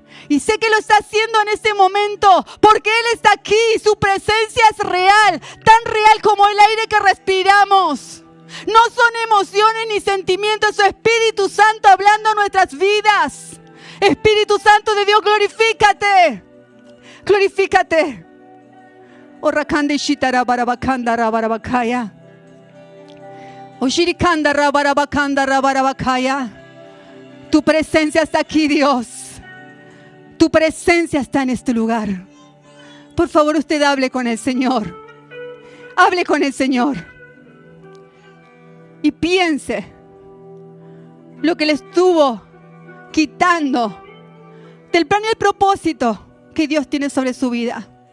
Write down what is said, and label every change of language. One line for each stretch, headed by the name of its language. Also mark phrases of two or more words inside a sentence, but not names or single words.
Spanish: Y sé que lo está haciendo en este momento porque Él está aquí. Su presencia es real, tan real como el aire que respiramos. No son emociones ni sentimientos, es su Espíritu Santo hablando en nuestras vidas. Espíritu Santo de Dios, glorifícate. Glorifícate. Orakande shitara barabakanda rabarabakaya. Oshirikanda rabarabakanda rabarabakaya. Tu presencia está aquí, Dios. Tu presencia está en este lugar. Por favor, usted hable con el Señor. Hable con el Señor. Y piense lo que le estuvo quitando del plan y el propósito que Dios tiene sobre su vida.